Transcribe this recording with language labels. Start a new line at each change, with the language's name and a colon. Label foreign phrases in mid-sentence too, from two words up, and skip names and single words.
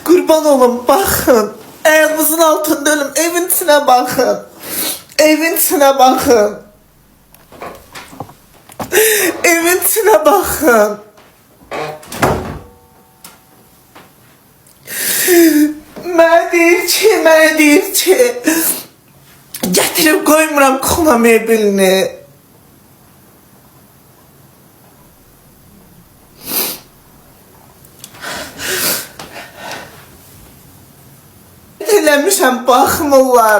Turkish: Kurban olun bakın. Ayağımızın altında ölüm. Evin içine bakın. Evin içine bakın. Evin içine bakın.
Azerbaijani: Mənə deyir ki, gətirib qoymuram kona mebelini. Eləmişəm, baxmırlar.